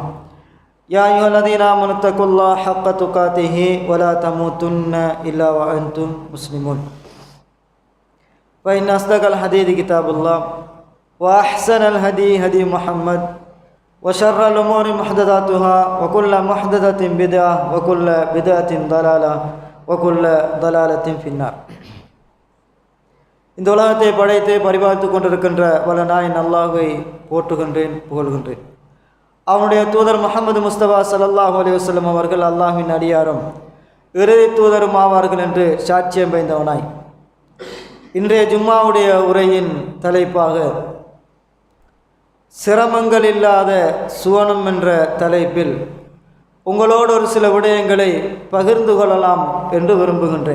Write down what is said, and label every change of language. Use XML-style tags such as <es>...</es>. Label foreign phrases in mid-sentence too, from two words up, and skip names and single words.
<ar>يا أيها الذين آمنوا اتقوا الله حق تقاته ولا تموتن إلا وأنتم مسلمون. فإن أصدق الحديث كتاب الله وأحسن الهدي هدي محمد وشر الأمور محدثاتها وكل محدثة بدعة وكل بدعة ضلالة وكل ضلالة في النار.</ar> <ta>இந்த உலகத்தை படைத்து பரிபாலித்து கொண்டிருக்கின்ற வல்ல நாயன் அல்லாஹ்வை போற்றுகின்றேன், புகழ்கின்றேன். அவனுடைய தூதர் முஹம்மது முஸ்தபா</ta> <ar>صلى الله عليه وسلم</ar> <ta>அவர்கள் அல்லாஹ்வின் அடியாரும் இறுதி தூதரும் ஆவார்கள் என்று சாட்சியம் பயந்தவனாய், இன்றைய ஜும்மாவுடைய உரையின் தலைப்பாக சிரமங்கள் இல்லாத சுவனம் என்ற தலைப்பில் உங்களோடு ஒரு சில விடயங்களை பகிர்ந்து கொள்ளலாம் என்று விரும்புகின்றேன்.</ta>